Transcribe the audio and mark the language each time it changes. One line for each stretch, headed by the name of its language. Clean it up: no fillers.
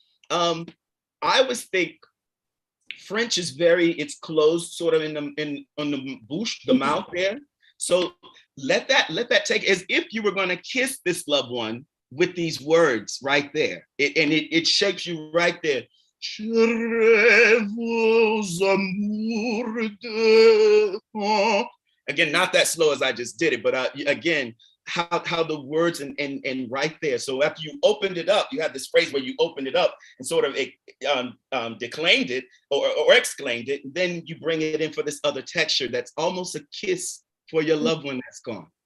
English: I always think French is it's closed sort of on the bouche, the mouth there. So let that take as if you were going to kiss this loved one with these words right there. It shapes you right there.
French: Je rêve aux amours de fin.
English: Again, not that slow as I just did it, but again, how the words and right there. So after you opened it up, you have this phrase where you opened it up and sort of declaimed it or exclaimed it. Then you bring it in for this other texture that's almost a kiss for your loved one that's gone.